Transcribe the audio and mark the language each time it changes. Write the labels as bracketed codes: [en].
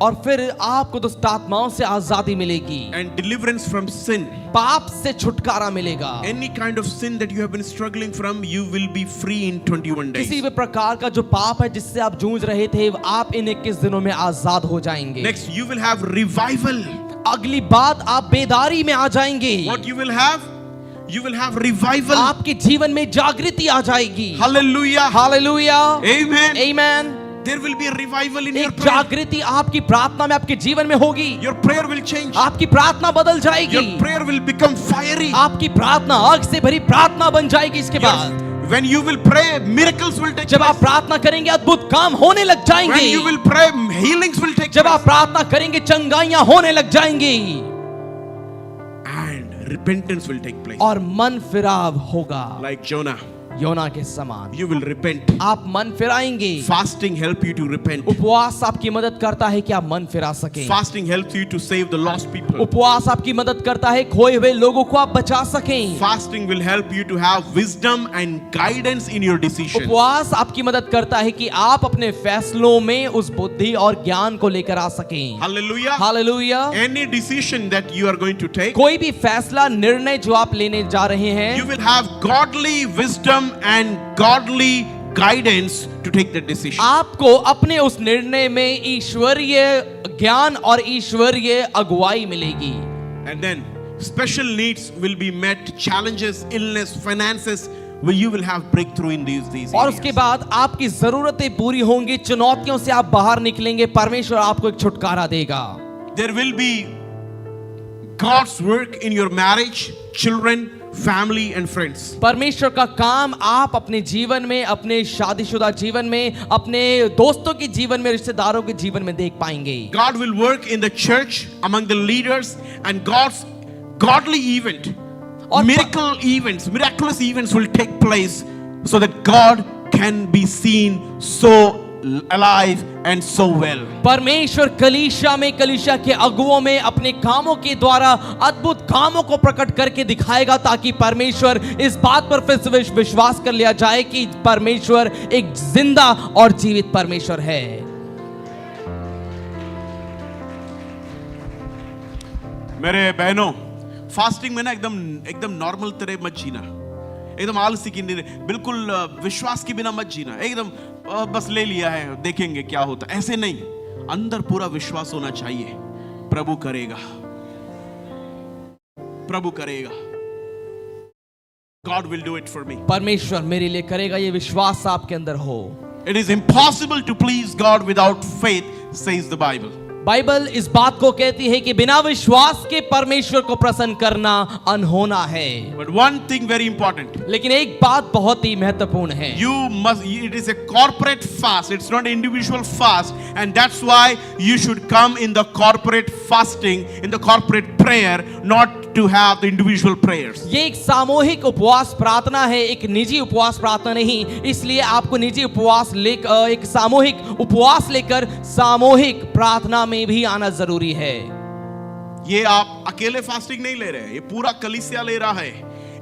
[hi] और फिर आपको दुष्ट आत्माओं से आजादी मिलेगी, [en] And deliverance from sin. [hi] पाप से छुटकारा मिलेगा। [en] Any kind of sin that you have been struggling from, you will be free in 21 days. [hi] किसी भी प्रकार का जो पाप है जिससे आप जूझ रहे थे, आप इन 21 दिनों में आजाद हो जाएंगे। [en] Next, you will have revival. [hi] अगली बात, आप बेदारी में आ जाएंगे। [en] What you will have? You will have revival. [hi] आपके जीवन में जागृति आ जाएगी। [en] Hallelujah. [hi] Hallelujah, [en] Amen. [hi] आमीन। [en] There will be a revival in your [hi] एक [en] prayer. [hi] जागृति आपकी प्रार्थना में, आपके जीवन में होगी। [en] Your prayer will change. [hi] आपकी प्रार्थना बदल जाएगी। [en] Your prayer will become fiery. [hi] आपकी प्रार्थना आग से भरी प्रार्थना बन जाएगी। इसके बाद [en] When you will pray, miracles will take [hi] जब आप [en] place. [hi] प्रार्थना करेंगे, अद्भुत काम होने लग जाएंगे। [en] When you will pray, healings will take [hi] जब आप [en] place. [hi] प्रार्थना करेंगे, चंगाइयां होने लग जाएंगी [en] And repentance will take place. [hi] और मन फिराव होगा, [en] Like Jonah, [hi] योना के समान। [en] you will repent. [hi] आप मन फिराएंगे। [en] Fasting help you to repent. [hi] उपवास आपकी मदद करता है कि आप मन फिरा सकें। [en] Fasting helps you to save the lost people. [hi] उपवास आपकी मदद करता है खोए हुए लोगों को आप बचा सकें। [en] Fasting will help you to have wisdom and guidance in your decisions. [hi] उपवास आपकी मदद करता है कि आप अपने फैसलों में उस बुद्धि और ज्ञान को लेकर आ सकें। [en] Hallelujah. [hi] Hallelujah. [en] Any decision that you are going to take, [hi] कोई भी फैसला, निर्णय जो आप लेने जा रहे हैं, [en] you will have godly wisdom and godly guidance to take that decision. [hi] आपको अपने उस निर्णय में ईश्वरीय ज्ञान और ईश्वरीय अगुवाई मिलेगी। [en] And then special needs will be met, challenges, illness, finances, where you will have breakthrough in these [hi] और उसके [en] areas. [hi] बाद आपकी जरूरतें पूरी होंगी, चुनौतियों से आप बाहर निकलेंगे, परमेश्वर आपको एक छुटकारा देगा। [en] There will be God's work in your marriage, children, family and friends. [hi] परमेश्वर का काम आप अपने जीवन में, अपने शादीशुदा जीवन में, अपने दोस्तों के जीवन में, रिश्तेदारों के जीवन में देख पाएंगे। [en] God will work in the church among the leaders, and God's godly event, [hi] और [en] miraculous events will take place so that God can be seen so alive and so well. [hi] परमेश्वर कलीसिया में, कलीसिया के अगुओं में अपने कामों के द्वारा अद्भुत कामों को प्रकट करके दिखाएगा, ताकि परमेश्वर इस बात पर फिर से विश्वास कर लिया जाए कि परमेश्वर एक जिंदा और जीवित परमेश्वर है। मेरे बहनों, फास्टिंग में ना एकदम नॉर्मल तरह मत जीना, एकदम आलसी की बिल्कुल विश्वास के बिना मत जीना, एकदम बस ले लिया है देखेंगे क्या होता, ऐसे नहीं। अंदर पूरा विश्वास होना चाहिए, प्रभु करेगा, प्रभु करेगा। [en] God will do it for me. [hi] परमेश्वर मेरे लिए करेगा, ये विश्वास आपके अंदर हो। [en] It is impossible to please God without faith, says the Bible. [hi] Bible इस बात को कहती है कि बिना विश्वास के परमेश्वर को प्रसन्न करना अनहोना है। [en] But one thing very important. [hi] लेकिन एक बात बहुत ही महत्वपूर्ण है। [en] It is a corporate fast. It's not an individual fast. And that's why you should come in the corporate fasting, in the corporate prayer, not to have the individual prayers. [hi] ये एक सामूहिक उपवास प्रार्थना है, एक निजी उपवास प्रार्थना नहीं। इसलिए आपको निजी उपवास लेकर, एक सामूहिक उपवास लेकर सामूहिक प्रार्थना में भी आना जरूरी है। ये आप अकेले फास्टिंग नहीं ले रहे, ये पूरा कलीसिया ले रहा है।